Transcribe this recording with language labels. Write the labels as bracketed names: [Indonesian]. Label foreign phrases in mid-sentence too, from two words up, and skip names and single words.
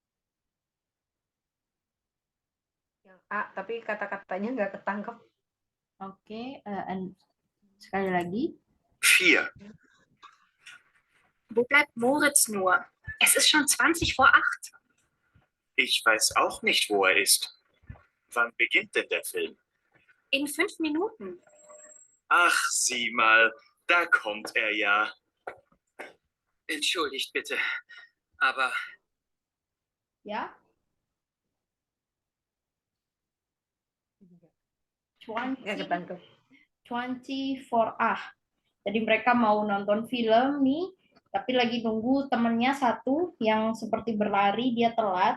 [Indonesian] Yang A, tapi kata-katanya nggak ketangkep. Oke, sekali lagi. 4. [German] Wo bleibt Moritz nur? Es ist schon 20 vor 8. Ich weiß auch nicht, wo er ist. Wann beginnt denn der Film? In 5 Minuten. Ach, sieh mal, da kommt er ja. Entschuldigt bitte, aber [Indonesian] Ya. 24 Jadi mereka mau nonton film nih, tapi lagi nunggu temennya satu yang seperti berlari, dia telat.